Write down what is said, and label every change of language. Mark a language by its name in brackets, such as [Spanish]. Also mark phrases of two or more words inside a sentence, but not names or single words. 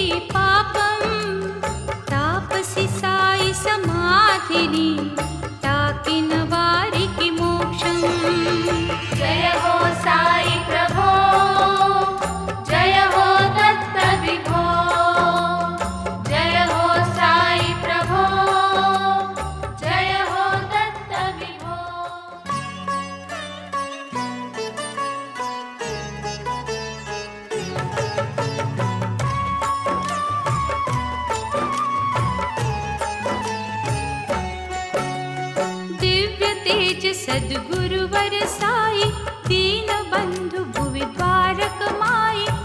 [Telugu] పాపం తాపసి సాయి సమాధిని తాకిన వారికి మోక్షం [Hindi] जय हो साई प्रभो जय हो दत्त विभो जय हो साई प्रभो जय हो दत्त विभो दिव्य तेज सद्गुरुवर साई दीन बंधु भुवि द्वारक माई